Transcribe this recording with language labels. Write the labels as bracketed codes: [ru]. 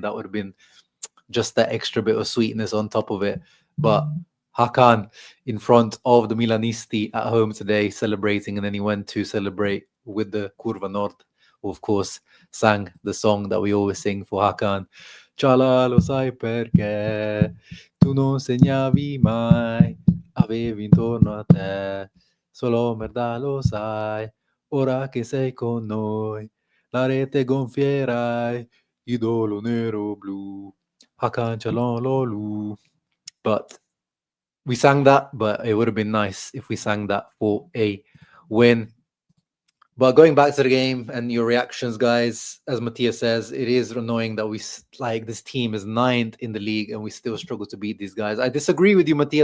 [en] That would have been just that extra bit of sweetness on top of it. But Hakan in front of the Milanisti at home today celebrating, and then he went to celebrate with the Curva Nord, who of course sang the song that we always sing for Hakan. [it] Ciala lo sai perché tu non segnavi mai, avevi intorno a te solo merda, lo sai, ora che sei con noi, la rete gonfierai, idolo nero blu, Hakan Çalhanoğlu. [en] But we sang that, but it would have been nice if we sang that for a win. But going back to the game and your reactions, guys, as Mattia says, it is annoying that this team is 9th in the league and we still struggle to beat these guys. I disagree with you, Mattia.